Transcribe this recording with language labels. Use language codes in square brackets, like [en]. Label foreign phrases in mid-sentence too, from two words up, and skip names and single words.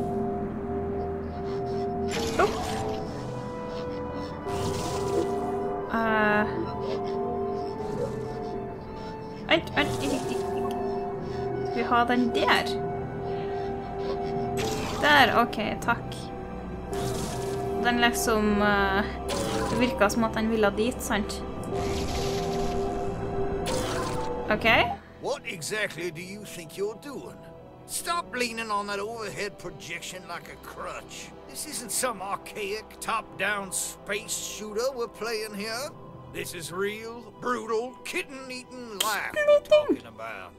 [no] Opp. Vent, ikke. Skal vi ha den der? Der, ok, takk. Den liksom, det virket som at den ville dit, sant? Ok. [en] What exactly do you think you're doing? Stop leaning on that overhead projection like a crutch. This isn't some archaic, top-down space shooter we're playing here. This is real, brutal, kitten-eating life we're talking about.